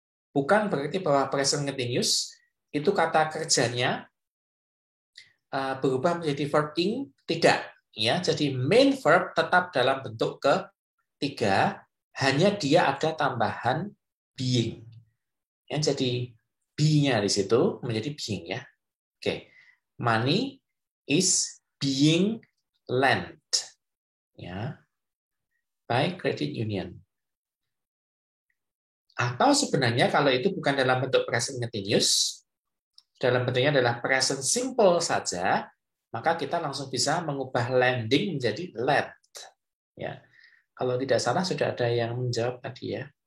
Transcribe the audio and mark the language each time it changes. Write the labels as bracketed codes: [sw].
[id] Bukan berarti bahwa present continuous itu kata kerjanya berubah menjadi verb ing, tidak ya. Jadi main verb tetap dalam bentuk ketiga, hanya dia ada tambahan being. Ya, jadi be-nya di situ menjadi being ya. Oke. [en] Money is being lent ya by credit union. [id] Atau sebenarnya kalau itu bukan dalam bentuk present continuous, dalam bentuknya adalah present simple saja, maka kita langsung bisa mengubah lending menjadi lent. Ya, kalau tidak salah sudah ada yang menjawab tadi ya.